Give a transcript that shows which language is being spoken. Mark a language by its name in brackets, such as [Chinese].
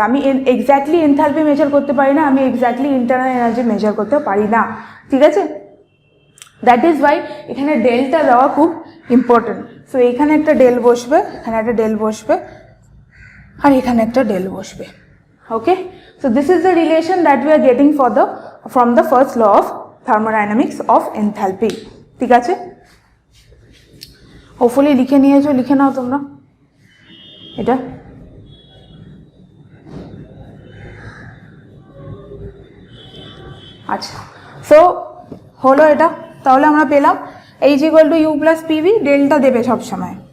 [Bangla] আমি exactly enthalpy measure করতে পারি না, আমি এক্স্যাক্টলি ইন্টারনাল এনার্জি মেজার করতে পারি না। ঠিক আছে, [English] that is why [Bangla] এখানে ডেলটা দেওয়া খুব ইম্পর্টেন্ট। সো এখানে একটা ডেল বসবে, এখানে একটা ডেল বসবে, আর এখানে একটা ডেল বসবে। [English] Okay, so this is the relation that we are getting from the first law of thermodynamics of enthalpy. [Bangla] ঠিক আছে, হোপফুলি লিখে নিয়েছো, লিখে নাও তোমরা এটা। আচ্ছা, সো হলো এটা, তাহলে আমরা পেলাম H equal to U plus PV, delta দেবে সবসময়।